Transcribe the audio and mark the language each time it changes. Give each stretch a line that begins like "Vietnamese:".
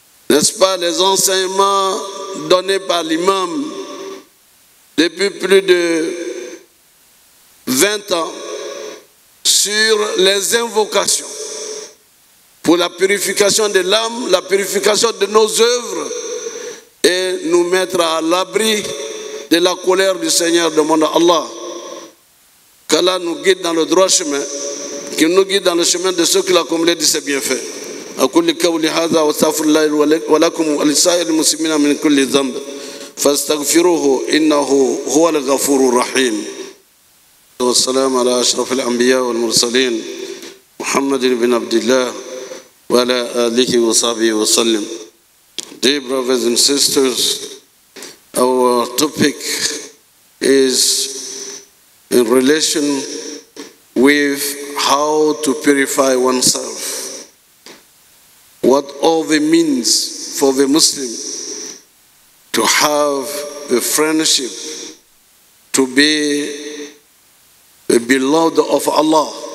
French: N'est-ce pas, les enseignements donnés par l'imam depuis plus de 20 ans sur les invocations pour la purification de l'âme, la purification de nos œuvres et nous mettre à l'abri de la colère du Seigneur. Demande à Allah qu'Allah nous guide dans le droit chemin, qu'il nous guide dans le chemin de ceux qu'il a comblés de ses bienfaits.
Arabic: أقول قولي هذا واستغفر الله ولكم ولسائر المسلمين من كل ذنب فاستغفروه إنه هو الغفور الرحيم. والسلام على أشرف الأنبياء والمرسلين محمد بن عبد الله وعلى آله وصحبه وسلم.
English: Dear brothers and sisters, our topic is in relation with how to purify oneself. What all the means for the Muslim to have a friendship, to be a beloved of Allah.